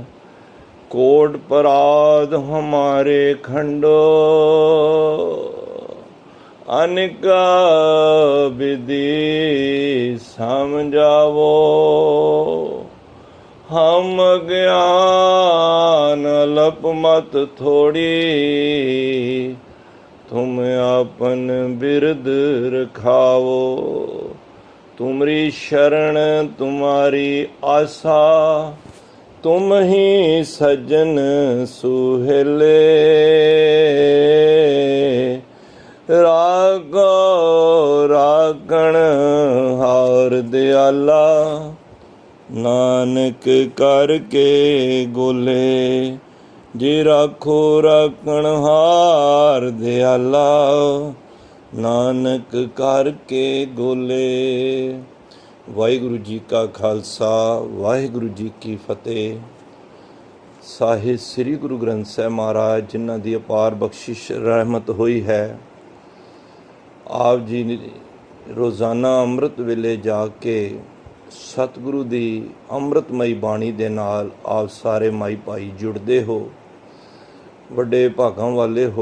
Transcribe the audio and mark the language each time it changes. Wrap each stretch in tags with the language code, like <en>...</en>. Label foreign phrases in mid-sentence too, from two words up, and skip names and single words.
<pa>ਕੋਟ ਪਰਾਧ ਹਮਾਰੇ ਖੰਡੋ ਅਨੇਕਾ ਵਿਧੀ ਸਮਝਾਵੋ। ਹਮ ਗਿਆਨ ਅਲਪ ਮਤ ਥੋੜੀ ਤੁਮ ਆਪਨ ਬਿਰਦ ਰਖਾਵੋ। ਤੁਮਰੀ ਸ਼ਰਣ ਤੁਮ੍ਹਾਰੀ ਆਸ਼ਾ ਤੁਮ ਹੀ ਸੱਜਣ ਸੁਹੇਲੇ। ਰਾਗੋ ਰਾਗਣ ਹਾਰ ਦਯਾਲਾ ਨਾਨਕ ਕਰਕੇ ਗੋਲੇ। ਜੇ ਰਾਖੋ ਰਾਖਣਹਾਰ ਦਯਾਲਾ ਨਾਨਕ ਕਰਕੇ ਗੋਲੇ। ਵਾਹਿਗੁਰੁ ਜੀ ਕਾ ਖਾਲਸਾ ਵਾਹਿਗੁਰੁ ਜੀ ਕੀ ਫਤੇਹ। ਸਾਹਿਬ ਸ੍ਰੀ ਗੁਰੂ ਗ੍ਰੰਥ ਸਾਹਿਬ ਮਹਾਰਾਜ ਜਿਨ੍ਹਾਂ ਦੀ ਅਪਾਰ ਬਖਸ਼ਿਸ਼ ਰਹਿਮਤ ਹੋਈ ਹੈ, ਆਪ ਜੀ ਰੋਜ਼ਾਨਾ ਅੰਮ੍ਰਿਤ ਵੇਲੇ ਜਾ ਕੇ ਸਤਿਗੁਰੂ ਦੀ ਅੰਮ੍ਰਿਤਮਈ ਬਾਣੀ ਦੇ ਨਾਲ ਆਪ ਸਾਰੇ ਮਾਈ ਭਾਈ ਜੁੜਦੇ ਹੋ, ਵੱਡੇ ਭਾਗਾਂ ਵਾਲੇ ਹੋ।</pa>